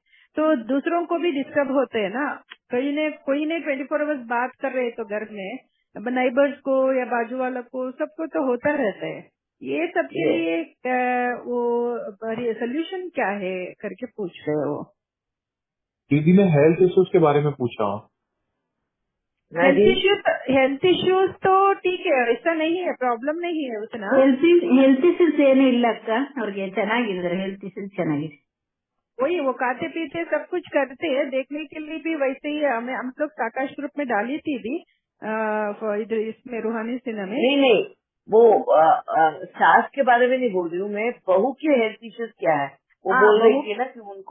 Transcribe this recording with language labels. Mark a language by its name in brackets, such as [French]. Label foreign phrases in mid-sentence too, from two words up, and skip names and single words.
[Hindi] तो दूसरों को भी डिस्टर्ब होते हैं ना, कोई ने 24 आवर्स बात कर रहे हैं तो घर में नाइबर्स को या बाजू वालों को सबको तो होता रहता है। ये सब के लिए वो सोल्यूशन क्या है करके पूछ रहे हो। दीदी मैं [English] health issues [Hindi] के बारे में पूछ रहा हूँ। [English] health issues [Hindi] तो ठीक है, ऐसा नहीं है, प्रॉब्लम नहीं है उतना। [English] health issues [Kannada] ಏನು ಇಲ್ಲ ಅಕ್ಕ, ಅವ್ರಿಗೆ ಚೆನ್ನಾಗಿದ್ದಾರೆ, [English] health issues [Kannada] ಚೆನ್ನಾಗಿದೆ। [Hindi] वही वो खाते पीते सब कुछ करते हैं, देखने के लिए भी वैसे ही हम लोग साकाश ग्रुप में डाली थी भी इधर इसमें रूहानी सिन्हा में। नहीं वो सास के बारे में नहीं बोल रही हूँ मैं, बहू के [English] health issues [Hindi] क्या है वो बोल रही थी ना कि उनको।